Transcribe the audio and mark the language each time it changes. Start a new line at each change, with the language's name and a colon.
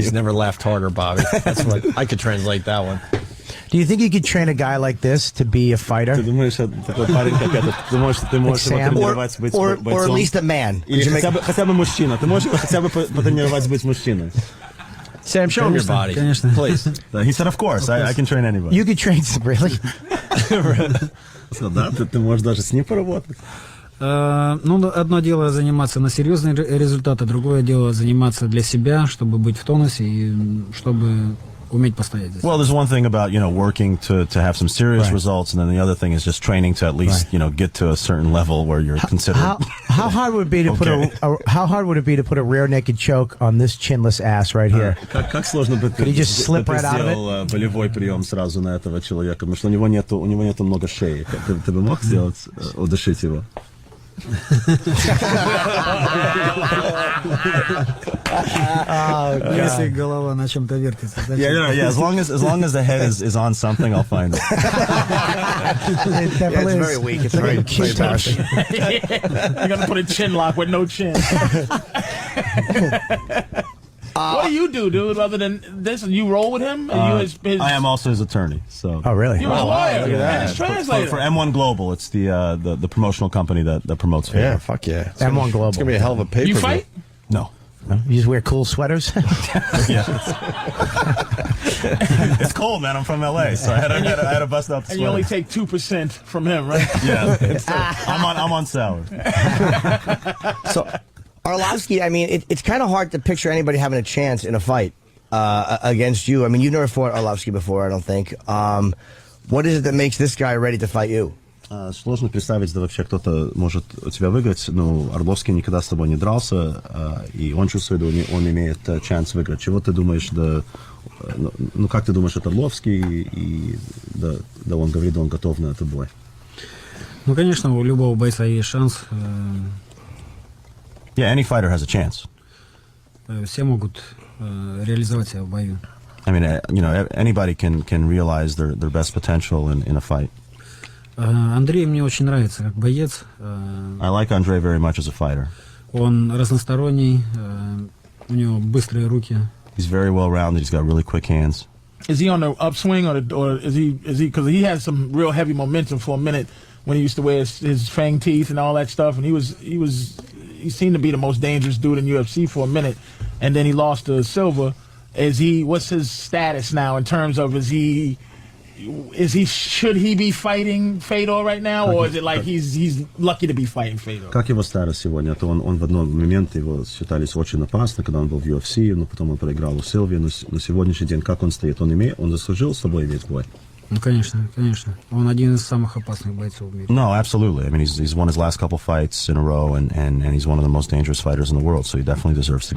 English: He's never laughed harder, Bobby. That's what I could translate that one. Do you think you could train a guy like this to be a fighter?
Russian: Ты думаешь, такой парень как этот, ты можешь его тренировать быть бойцом?
English: Or at least a man.
Russian: Или хотя бы мужчина. Ты можешь хотя бы потренировать быть мужчиной?
English: Sam, show him your body.
Russian: Конечно.
English: Please. He said, of course, I can train anybody. You could train, really?
Russian: Да, ты можешь даже с ним поработать. Ну, одно дело заниматься на серьезные результаты, другое дело заниматься для себя, чтобы быть в тонусе и чтобы уметь постоять за себя.
English: Well, there's one thing about, working to have some serious results, and then the other thing is just training to at least, get to a certain level where you're considered. How hard would it be to put a rear naked choke on this chinless ass right here?
Russian: Как сложно бы
English: Could he just slip right out of it?
Russian: Болевой прием сразу на этого человека, потому что у него нету много шеи. Ты бы мог сделать, удушить его? Если голова на чем-то вертится.
English: Yeah, as long as the head is on something, I'll find it. It's very weak. It's very embarrassing. You're gonna put a chin lock with no chin. What do you do, dude? Other than this, you roll with him? Are you his I am also his attorney. So. Oh, really? You're his lawyer Look at that. and his translator. For M1 Global, it's the promotional company that promotes Fedor. Yeah, fuck yeah. M1 Global. It's gonna be a hell of a paper. You fight? No. You just wear cool sweaters? Yeah. It's cold, man. I'm from LA, so I had to bust out the And you sweater. only take 2% from him, right? Yeah. I'm on sour. So, Arlovsky, I mean, it's kind of hard to picture anybody having a chance in a fight against you. I mean, you've never fought Arlovsky before, I don't think. What is it that makes this guy ready to fight you?
Russian: Сложно представить, да вообще кто-то может у тебя выиграть. Ну, Орловский никогда с тобой не дрался, и он чувствует, он имеет шанс выиграть. Чего ты думаешь, да, ну, как ты думаешь, это Орловский, и да, он говорит, он готов на этот бой? Ну, конечно, у любого бойца есть шанс.
English: Yeah, any fighter has a chance.
Russian: Все могут реализовать себя в бою.
English: I mean, you know, anybody can realize their best potential in a fight.
Russian: Андрей мне очень нравится как боец.
English: I like Andre very much as a fighter.
Russian: Он разносторонний, у него быстрые руки.
English: He's very well rounded. He's got really quick hands. Is he on the upswing, or is he because he had some real heavy momentum for a minute when he used to wear his fang teeth and all that stuff, and he seemed to be the most dangerous dude in UFC for a minute, and then he lost to Silva. What's his status now in terms of should he be fighting Fedor right now, or is it like he's lucky to be fighting Fedor?
Russian: Как его старость сегодня? То он в один момент его считались очень опасно, когда он был в UFC, но потом он проиграл у Силви. Но сегодняшний день как он стоит? Он заслужил с собой иметь бой? Ну, конечно, конечно. Он один из самых опасных бойцов в мире.
English: No, absolutely. I mean, he's won his last couple fights in a row, and he's one of the most dangerous fighters in the world. So he definitely deserves to.